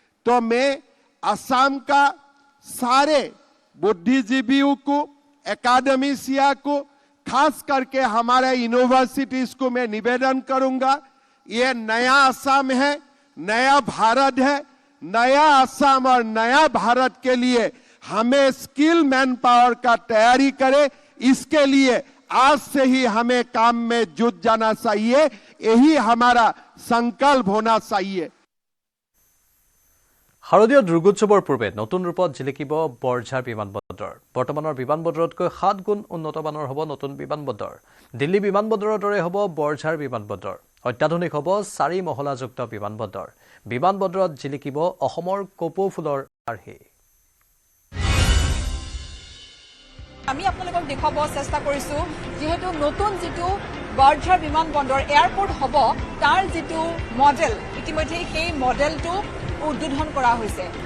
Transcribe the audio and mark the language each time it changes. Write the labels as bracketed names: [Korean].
[Hindi] तो मैं असम का सारे बुद्धिजीवियों को, एकेडमिशिया को, खास करके हमारे यूनिवर्सिटीज को मैं निवेदन करूंगा, ये नया असम है, नया भारत है। नया असम और नया भारत के लिए हमें स्किल मैन पावर का तैयारी करें। इसके लिए आज से ही हमें काम में जुट जाना चाहिए। यही हमारा संकल्प होना चाहिए। [Assamese] শাৰদীয় দুৰ্গোৎসৱৰ পূৰ্বে নতুন ৰূপত জিলিকিব বৰঝাৰ বিমানবন্দৰ। বৰ্তমানৰ বিমানবন্দৰতকৈ 7 গুণ উন্নতমানৰ হ'ব নতুন বিমানবন্দৰ। দিল্লী বিমানবন্দৰৰ দৰে হ'ব বৰঝাৰ বিমানবন্দৰ। অত্যাধুনিক হ'ব 4 মহলাযুক্ত বিমানবন্দৰ। বিমানবন্দৰত জিলিকিব অসমৰ কপৌ ফুলৰ আৰ্হি। আমি আপোনালোকক দেখাব চেষ্টা কৰিছো যেহেতু নতুন যেটো বৰঝাৰ বিমানবন্দৰ এয়াৰপোৰ্ট হ'ব, তাৰ যেটো মডেল ইতিমধ্যে সেই মডেলটো উদ্বোধন কৰা হৈছে।